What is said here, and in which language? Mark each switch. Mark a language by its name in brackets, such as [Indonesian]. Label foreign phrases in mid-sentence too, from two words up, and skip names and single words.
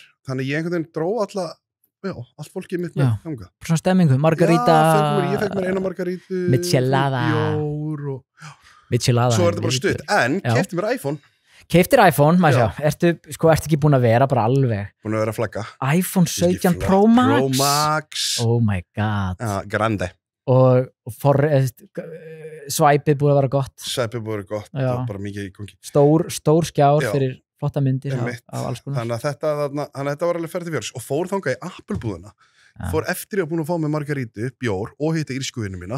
[Icelandic] Þannig ég einhvern veginn dró allt fólkið mitt með þangað. Svona stemmingu, margarita. Ég fekk mér eina margaritu. Michelada. Bjór og Michelada. Svo þetta bara stutt. En keypti mér iPhone. Keyptir iPhone, maður sjá. Ertu ekki búin að vera bara alveg? Búin að vera að flagga. iPhone 17 Pro Max. Pro Max. [English] Oh my god. [Icelandic] Ja, grande. Og svæpið búið að vera gott. Svæpið búið að vera gott. Það var bara mikið í gangi. Stór skjár fyrir flotta myndir af alls konar. Þannig að þetta var alveg ferð til fjörs og fór þangað í Apple-búðina. Fór eftir að búin að fá með margarítu, bjór og hitta írskuvinnu mína.